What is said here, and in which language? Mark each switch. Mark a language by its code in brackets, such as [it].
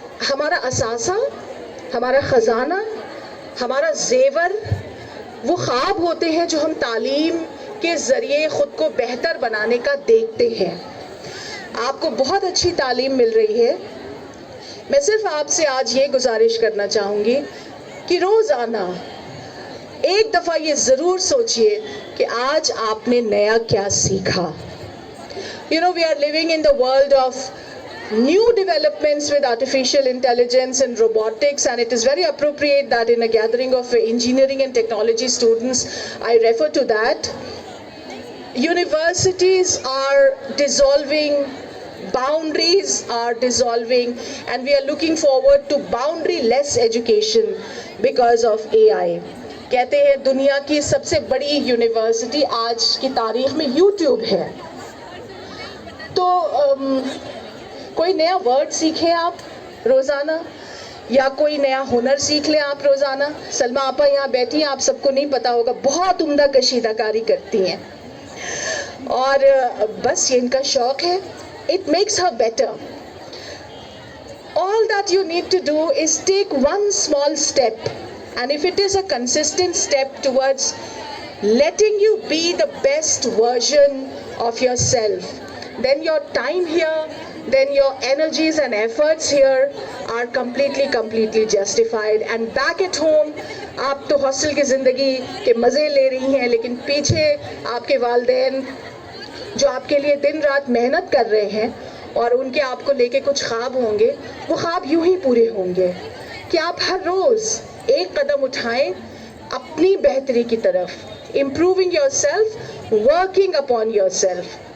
[ur] ہمارا اثاثہ، ہمارا خزانہ، ہمارا زیور وہ خواب ہوتے ہیں جو ہم تعلیم کے ذریعے خود کو بہتر بنانے کا دیکھتے ہیں۔ آپ کو بہت اچھی تعلیم مل رہی ہے۔ میں صرف آپ سے آج یہ گزارش کرنا چاہوں گی کہ روزانہ ایک دفعہ یہ ضرور سوچئے کہ آج آپ نے نیا کیا سیکھا۔ [en] You know, we are living in the world of new developments with artificial intelligence and robotics, and it is very appropriate that in a gathering of engineering and technology students, I refer to that. Universities are dissolving, boundaries are dissolving, and we are looking forward to boundary-less education because of AI. [ur] کہتے ہیں دنیا کی سب سے بڑی university آج کی تاریخ میں یوٹیوب ہے، تو کوئی نیا ورڈ سیکھیں آپ روزانہ، یا کوئی نیا ہنر سیکھ لیں آپ روزانہ۔ سلمہ آپا یہاں بیٹھی ہیں، آپ سب کو نہیں پتا ہوگا، بہت عمدہ کشیدہ کاری کرتی ہیں، اور بس یہ ان کا شوق ہے۔ [en] It makes her better. All that you need to do is take one small step, and if it is a consistent step towards letting you be the best version of yourself, then your time here, then your energies and efforts here are completely justified. And back at home, [ur] آپ تو hostel کی زندگی کے مزے لے رہی ہیں، لیکن پیچھے آپ کے والدین جو آپ کے لیے دن رات محنت کر رہے ہیں اور ان کے آپ کو لے کے کچھ خواب ہوں گے، وہ خواب یوں ہی پورے ہوں گے کہ آپ ہر روز ایک قدم اٹھائیں اپنی بہتری کی طرف، [en] improving yourself, working upon yourself.